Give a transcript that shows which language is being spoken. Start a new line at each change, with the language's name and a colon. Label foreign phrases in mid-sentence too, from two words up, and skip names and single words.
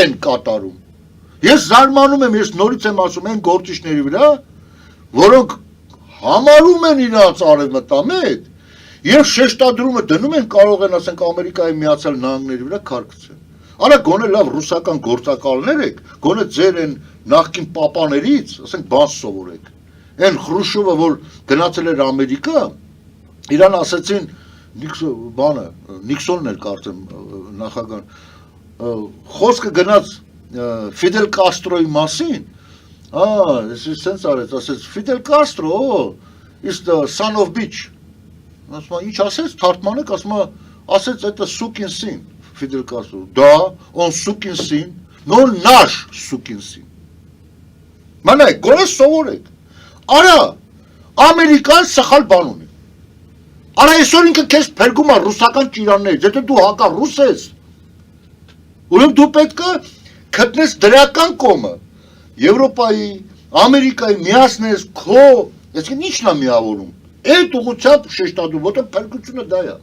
Armenian: են կատարում։ Ես զարմանում եմ, ես նորից եմ ասում են գործիչների վրա, որոնք համարում են իրանց արևմտամետ եւ շեշտադրումը դնում են կարող են ասենք Ամերիկայի Միացյալ Նահանգների վրա քարկցել։ Արա գոնե լավ ռուսական գործակալներ եք, գոնե ձեր են նախկին պապաներից, ասենք բան սովորեք։ Այն Խրուշովը, որ գնացել էր Ամերիկա, իրան ասեցին Նիքսոնն էր կարծեմ նախագահ, խոսքը գնաց Ֆիդել Կաստրոյի մասին, սենց արեց, ասեց, Ֆիդել Կաստրո,
English: is the son of bitch,
Armenian: ասма, ինչ ասեց, թարգմանեք, ասեց,
Russian: это сукин сын,
Armenian: Ֆիդել Կաստրո,
Russian: да, он сукин сын, но наш сукин сын,
Armenian: մանայք, գորես սովորեք, արա, Ամերիկան սխալ բան ունի, արա այսօր ինքը քեզ փրկում է ռուսական ճիրաններից, եթե դու հակառուս ես, ուրեմն դու պետք է գտնես դրական կողմը, Եվրոպայի, Ամերիկայի միացնես քո, այսինքն ի՞նչն է միավորում, այդ ուղղությամբ շեշտադրում, որտեղ փրկությունը դա է։